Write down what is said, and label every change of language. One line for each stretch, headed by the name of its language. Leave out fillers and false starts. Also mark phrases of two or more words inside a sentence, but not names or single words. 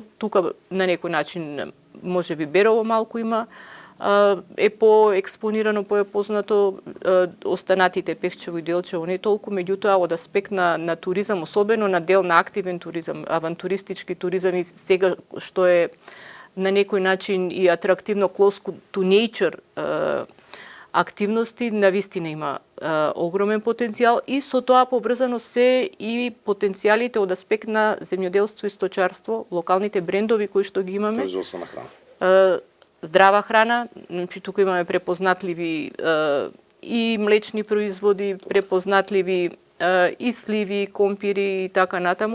Macedonian: Тука на некој начин може би Берово малку има, е поекспонирано, познато, останатите Пехчево и Делчево не толку, меѓутоа од аспект на туризам, особено на дел на активен туризам, авантуристички туризам и сега што е на некој начин и атрактивно
English: close to nature
Macedonian: активности, навистина има огромен потенцијал и со тоа поврзано се и потенцијалите од аспект на земјоделство и сточарство, локалните брендови кои што ги имаме. Производство на храна. Здрава храна, значи тука имаме препознатливи и млечни производи, препознатливи и сливи, компири и така натаму.